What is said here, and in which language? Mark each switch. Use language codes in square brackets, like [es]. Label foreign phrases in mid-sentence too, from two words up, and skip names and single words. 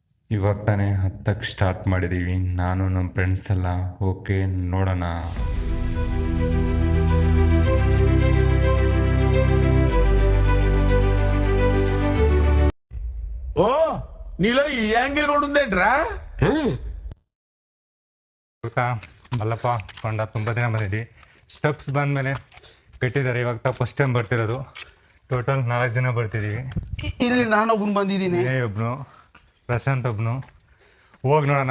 [kn] ಇವಾಗ ತಾನೇ ಹತ್ತಕ್ಕೆ ಸ್ಟಾರ್ಟ್ ಮಾಡಿದ್ದೀವಿ, ನಾನು ನಮ್ಮ ಫ್ರೆಂಡ್ಸ್ ಎಲ್ಲ. ಓಕೆ, ನೋಡೋಣ. [te] ఓ నీలో ఈ యాంగిల్ కూడా ఉందేంట్రా? [kn] ಗೊತ್ತಾ ಮಲ್ಲಪ್ಪ ಕೊಂಡ ತುಂಬ ದಿನ ಬಂದಿದ್ವಿ. ಸ್ಟೆಪ್ಸ್ ಬಂದಮೇಲೆ ಕಟ್ಟಿದ್ದಾರೆ. ಇವಾಗ ಫಸ್ಟ್ ಟೈಮ್ ಬರ್ತಿರೋದು. ಟೋಟಲ್ 4 ಜನ ಬರ್ತಿದ್ದೀವಿ. ಇಲ್ಲಿ ನಾನೊಬ್ಬನು ಬಂದಿದ್ದೀನಿ. ಒಬ್ಬನು ಪ್ರಶಾಂತ್, ಒಬ್ಬನು. ಹೋಗಿ ನೋಡೋಣ.